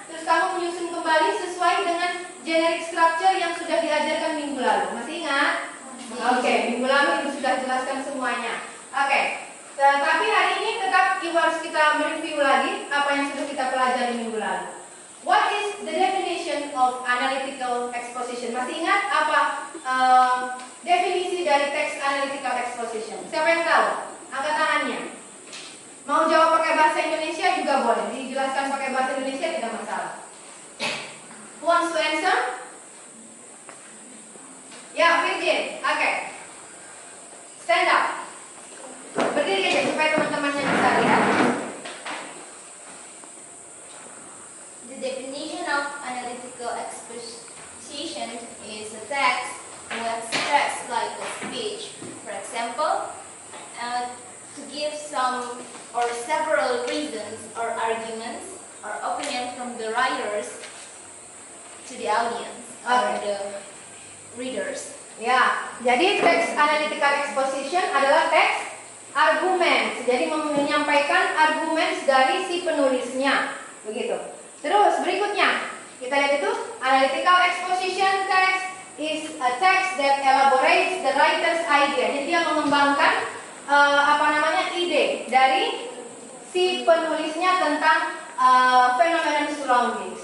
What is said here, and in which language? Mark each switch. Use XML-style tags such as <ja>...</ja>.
<id>Terus kamu menyusun kembali sesuai dengan generic structure yang sudah diajarkan minggu lalu. Masih ingat? Oke, minggu lalu Ibu sudah jelaskan semuanya. Oke, tapi hari ini tetap Ibu harus kita mereview lagi apa yang sudah kita pelajari minggu lalu.</id> <en>What is the definition of analytical exposition?</en> <id>Masih ingat apa definisi dari text analytical exposition? Siapa yang tahu? Angkat tangannya. Mau jawab pakai bahasa Indonesia juga boleh. Dijelaskan pakai bahasa Indonesia tidak masalah.</id> <en>Who wants to answer? Ya, Virgin. Oke. Stand up.</en> <id>Berdiri aja supaya teman-temannya bisa lihat.</id> <en>The definition of analytical exposition is a text who express like a speech. For example, to give some or several reasons or arguments or opinion from the writers to the audience or the readers.</en> <id>Ya, jadi teks analytical exposition adalah teks argumen. Jadi menyampaikan argumen dari si penulisnya, begitu. Terus berikutnya kita lihat itu</id> <en>analytical exposition text is a text that elaborates the writer's idea.</en> <id>Jadi dia mengembangkan ide dari si penulisnya tentang fenomena surroundings.</id>